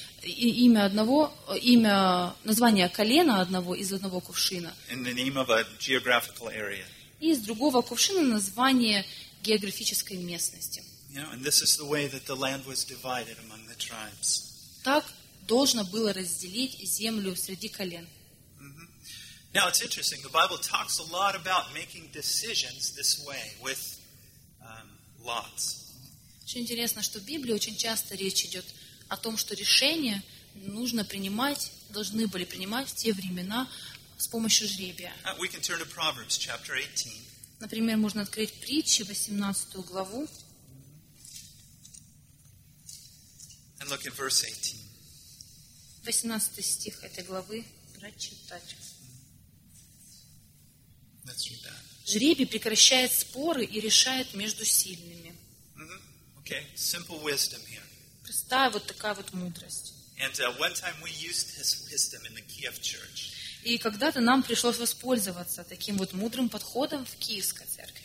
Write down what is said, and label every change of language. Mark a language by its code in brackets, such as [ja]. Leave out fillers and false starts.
[ru] Имя одного, имя, название колена одного из одного кувшина. [en] In the name of a geographical area. [ru] И из другого кувшина название географической местности. [en] And this is the way that the land was divided among the tribes. [ru] Так должно было разделить землю среди колен. [en] Now it's interesting. The Bible talks a lot about making decisions this way with lots. [ru] Очень интересно, что в Библии очень часто речь идет о том, что решения нужно принимать, должны были принимать в те времена с помощью жребия. [en] We can turn to Proverbs chapter 18. [ru] Например, можно открыть притчи 18 главу. [en] And look at verse 18. [ru] 18 стих этой главы прочитать. [en] Let's read that. [ru] Жребий прекращает споры и решает между сильными. [en] Okay, simple wisdom here. [ru] Простая вот такая вот мудрость. [en] And one time we used this wisdom in the Kiev church. [ru] И когда-то нам пришлось воспользоваться таким вот мудрым подходом в Киевской церкви.